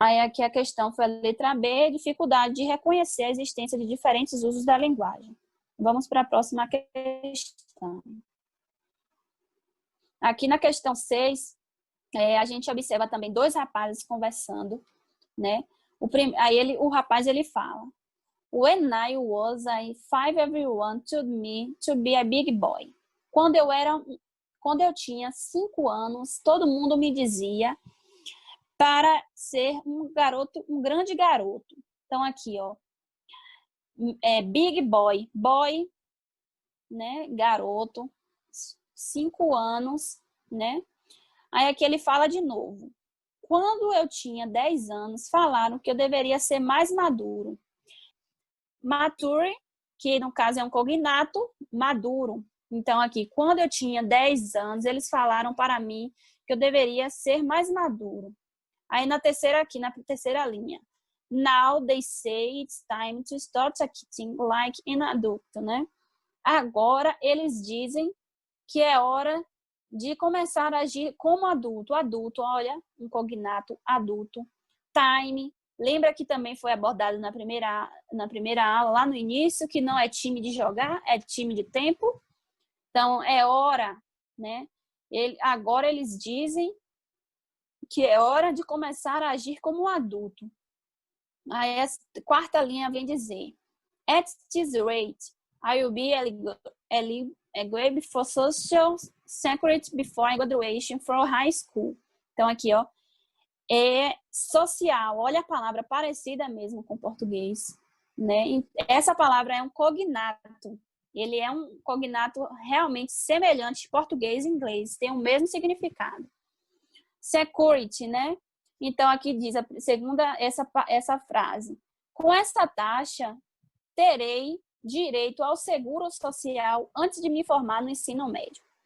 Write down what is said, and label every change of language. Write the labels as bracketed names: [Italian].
[Portuguese] Aí aqui a questão foi a letra B, dificuldade de reconhecer a existência de diferentes usos da linguagem. Vamos para a próxima questão. Aqui na questão 6, a gente observa também dois rapazes conversando, né? O rapaz ele fala: [English] When I was 5, everyone told me to be a big boy. [Portuguese] Quando eu tinha 5 anos, todo mundo me dizia para ser um grande garoto. Então aqui, ó, big boy, boy, né, garoto, 5 anos, né? Aí aqui ele fala de novo: quando eu tinha 10 anos, falaram que eu deveria ser mais maduro. Mature, que no caso é um cognato, maduro. Então, aqui, quando eu tinha 10 anos, eles falaram para mim que eu deveria ser mais maduro. Aí, na terceira linha. [English] Now they say it's time to start acting like an adult, né? [Portuguese] Agora, eles dizem que é hora de começar a agir como adulto. Adulto, olha, um cognato, adulto. Time, lembra que também foi abordado na primeira aula, lá no início, que não é time de jogar, é time de tempo. Então, é hora, né? Agora eles dizem que é hora de começar a agir como um adulto. Aí a quarta linha vem dizer: [English] At this rate, I will be eligible for Social Security before graduation from high school. [Portuguese] Então, aqui, ó, é social. Olha a palavra parecida mesmo com português, né? Essa palavra é um cognato. Ele é um cognato realmente semelhante português e inglês, tem o mesmo significado. Security, né? Então, aqui diz a segunda essa frase: com essa taxa, terei direito ao seguro social antes de me formar no ensino médio.